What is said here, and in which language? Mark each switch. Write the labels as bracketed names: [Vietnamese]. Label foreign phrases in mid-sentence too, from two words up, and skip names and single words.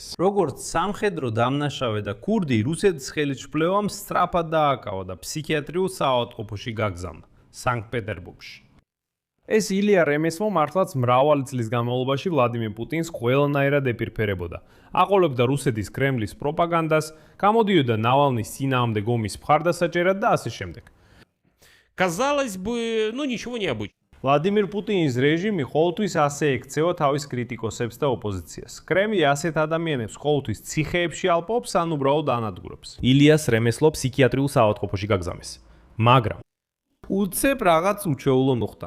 [Georgian] როგორც სამხედრო დამნაშავე და ქურდი, რუსეთის ხელისუფლებამ სწრაფად დააკავა და ფსიქიატრიულ საავადმყოფოში გაგზავნა სანქტ-პეტერბურგში. ეს ილია რემესლო მართლაც მრავალი წლის განმავლობაში ვლადიმირ პუტინს ყველანაირად ეპირფერებოდა. აყოლებდა რუსეთის კრემლის პროპაგანდას, გამოდიოდა ნავალნის წინააღმდეგ ომის მხარდასაჭერად და ასე შემდეგ. [Russian] Казалось бы, ну ничего необычного. [Georgian] ვლადიმირ პუტინის რეჟიმი ყოველთვის ასე ექცევა თავის კრიტიკოსებს და ოპოზიციას. კრემლი ასეთ ადამიანებს ყოველთვის ციხეებში ალპობს ან უბრალოდ ანადგურებს. ილიას რემესლო ფსიქიატრიულ საავადმყოფოში გაგზავნეს. მაგრამ უცებ რაღაც უჩვეულო მოხდა.